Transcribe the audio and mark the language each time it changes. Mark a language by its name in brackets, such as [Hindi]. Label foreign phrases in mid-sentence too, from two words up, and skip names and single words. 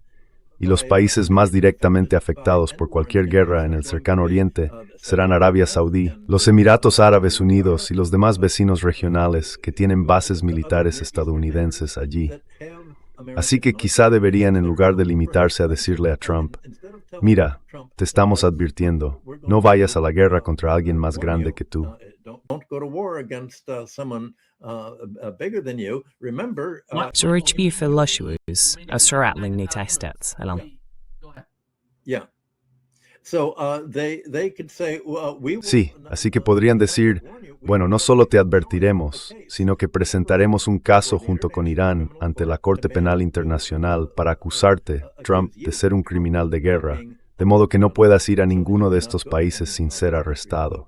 [Spanish] Y los países más directamente afectados por cualquier guerra en el cercano oriente serán Arabia Saudí, los Emiratos Árabes Unidos y los demás vecinos regionales que tienen bases militares estadounidenses allí. Así que quizá deberían, en lugar de limitarse a decirle a Trump, mira, te estamos advirtiendo, no vayas a la guerra contra alguien más grande que tú. Så Richby för Lushwoos, Suratling ni testet, eller? Sí, así que podrían decir, bueno, no solo te advertiremos, sino que presentaremos un caso junto con Irán ante la Corte Penal Internacional para acusarte, Trump, de ser un criminal de guerra, de modo que no puedas ir a ninguno de estos países sin ser arrestado.